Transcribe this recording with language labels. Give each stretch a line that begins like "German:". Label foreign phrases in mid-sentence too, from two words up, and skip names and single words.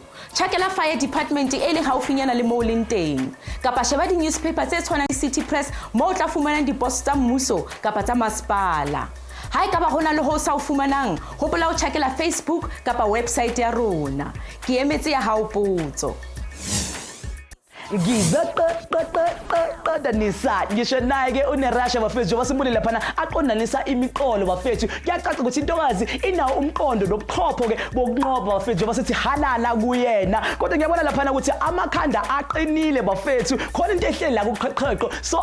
Southern Sotho: Tjhakela
English: fire department
Southern Sotho: e leng haufinyana le moo leng teng. Kapa sheba di-newspaper tse tshwanang le City Press moo o tla fumanang di-post tsa mmuso kapa tsa masepala. Ha e ka ba hona le ho sa o fumanang, hopola o tjhakela Facebook kapa website ya rona. Ke emetse ya hao potso.
Zulu: Nisa ngisho naye ke uNeerasha bafethu basibulile laphana aqondanisa imiqolo bafethu kuyacaca ukuthi intokazi inawo umqondo nobuchopho ke bokunqoba bafethu basithi halala kuyena kodwa ngiyabona laphana ukuthi amakhanda aqinile bafethu khona into ehleli la kuqheqheqo so